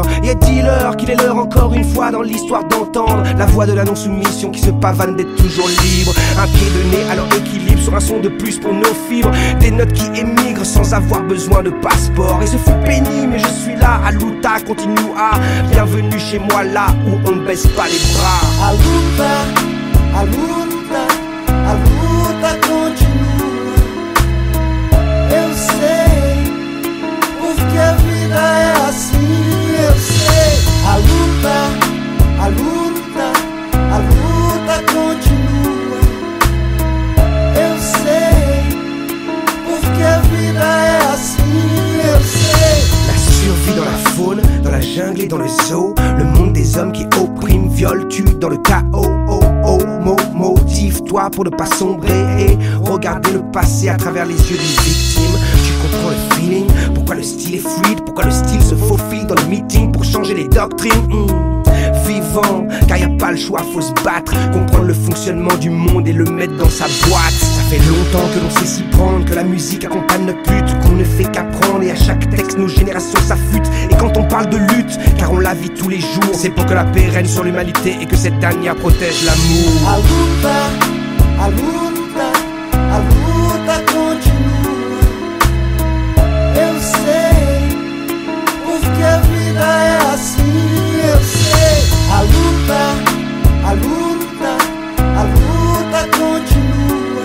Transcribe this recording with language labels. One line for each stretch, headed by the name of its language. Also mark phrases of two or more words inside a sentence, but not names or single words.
French: Et dis-leur qu'il est l'heure encore une fois dans l'histoire d'entendre la voix de la non-soumission qui se pavane d'être toujours libre. Un pied de nez à leur équilibre sur un son de plus pour nos fibres. Des notes qui émigrent sans avoir besoin de passeport. Et ce fut pénible mais je suis là, Aluta continue à. Bienvenue chez moi là où on ne baisse pas les bras.
Portuguese: Aluta, Aluta. a luta continua. Eu sei, porque a vida é assim. Eu sei, a luta continua. Eu sei, porque a vida é assim. Eu sei.
French: La survie dans la faune, dans la jungle et dans le zoo. Le monde des hommes qui oppriment, violent, tuent dans le chaos. Motive-toi pour ne pas sombrer et regarder le passé à travers les yeux d'une victime. Tu comprends le feeling, pourquoi le style est fluide, pourquoi le style se faufile dans le meeting pour changer les doctrines. Vivant, car y a pas le choix, faut se battre, comprendre le fonctionnement du monde et le mettre dans sa boîte. Ça fait longtemps que l'on sait s'y prendre, que la musique accompagne notre lutte, qu'on ne fait qu'apprendre et à chaque texte nos générations s'affûtent. Et quand on parle de lutte, car on la vit tous les jours, c'est pour que la paix règne sur l'humanité et que cette dernière protège l'amour.
Portuguese: A luta continua. Eu sei, porque a vida é assim. Eu sei, a luta continua.